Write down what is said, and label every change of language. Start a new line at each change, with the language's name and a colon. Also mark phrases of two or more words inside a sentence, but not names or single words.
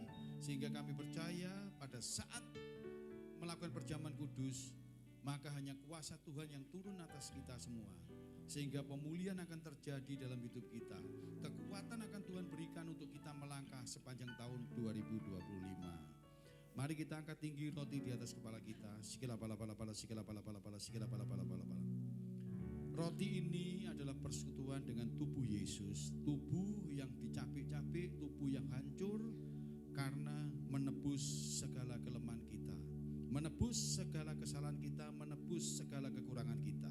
Indonesian: Sehingga kami percaya pada saat melakukan perjamuan kudus, maka hanya kuasa Tuhan yang turun atas kita semua. Sehingga pemulihan akan terjadi dalam hidup kita. Kekuatan akan Tuhan berikan untuk kita melangkah sepanjang tahun 2025. Mari kita angkat tinggi roti di atas kepala kita. Sikila pala pala pala, sikila pala pala pala, sikila pala pala pala pala. Roti ini adalah persekutuan dengan tubuh Yesus. Tubuh yang dicapik-capik, tubuh yang hancur karena menebus segala kelemahan kita, menebus segala kesalahan kita, menebus segala kekurangan kita.